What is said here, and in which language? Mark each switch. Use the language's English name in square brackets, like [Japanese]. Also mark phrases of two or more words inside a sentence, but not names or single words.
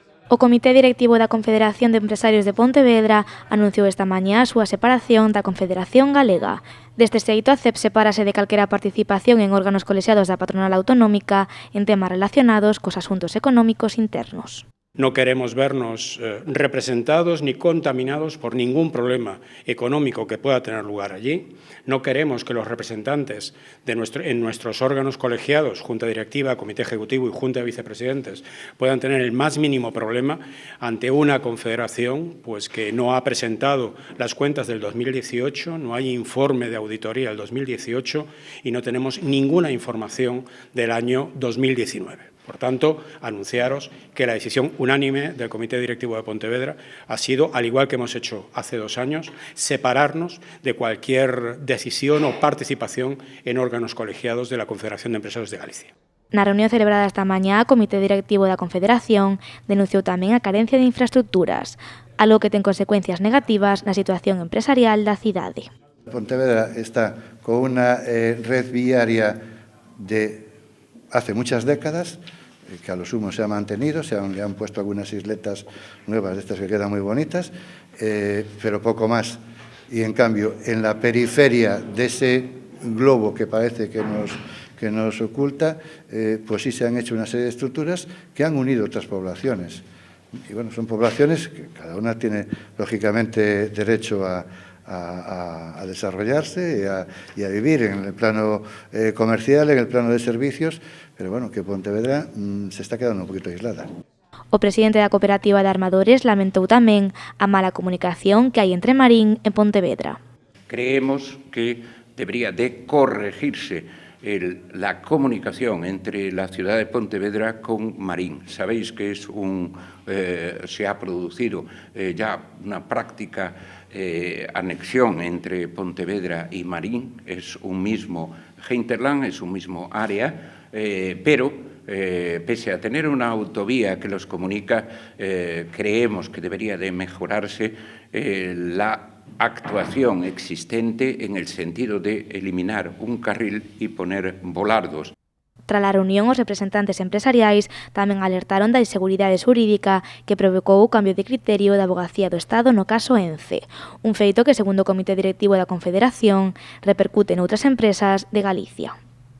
[Galician] O Comité Directivo da Confederación de Empresarios de Pontevedra anunciou esta mañá a súa separación da Confederación Galega. Deste xeito, a CEP sepárase de calquera participación en órganos colexiados da patronal autonómica en temas relacionados cos asuntos económicos internos. [Spanish] No queremos vernos representados ni contaminados por ningún problema económico que pueda tener lugar allí. No queremos que los representantes en nuestros órganos colegiados, Junta Directiva, Comité Ejecutivo y Junta de Vicepresidentes, puedan tener el más mínimo problema ante una confederación pues, que no ha presentado las cuentas del 2018, no hay informe de auditoría del 2018 y no tenemos ninguna información del año 2019. Por tanto, anunciaros que la decisión unánime del Comité Directivo de Pontevedra ha sido, al igual que hemos hecho hace 2 años, separarnos de cualquier decisión o participación en órganos colegiados de la Confederación de Empresarios de Galicia. [Galician] Na reunión celebrada esta mañá, o Comité Directivo da Confederación denunciou tamén a carencia de infraestructuras, algo que ten consecuencias negativas na situación empresarial da cidade. [Spanish] Pontevedra está con unha red viaria de hace muchas décadas, que a lo sumo se ha mantenido, le han puesto algunas isletas nuevas, de estas que quedan muy bonitas, pero poco más. Y en cambio, en la periferia de ese globo que parece que nos oculta, pues sí se han hecho una serie de estructuras que han unido otras poblaciones. Y bueno, son poblaciones que cada una tiene, lógicamente, derecho a desarrollarse y a vivir en el plano comercial, en el plano de servicios, pero bueno, que Pontevedra se está quedando un poquito aislada. [Galician] O presidente da Cooperativa de Armadores lamentou tamén a mala comunicación que hai entre Marín e Pontevedra. [Spanish] Creemos que debería de corregirse la comunicación entre la ciudad de Pontevedra con Marín. Sabéis que se ha producido ya una práctica anexión entre Pontevedra y Marín, es un mismo hinterland, es un mismo área, pero pese a tener una autovía que los comunica, creemos que debería de mejorarse la actuación existente en el sentido de eliminar un carril y poner volardos. [Galician] Tras a reunión, os representantes empresariais tamén alertaron da inseguridade xurídica que provocou o cambio de criterio da Avogacía do Estado no caso ENCE, un feito que, segundo o Comité Directivo da Confederación, repercute noutras empresas de Galicia.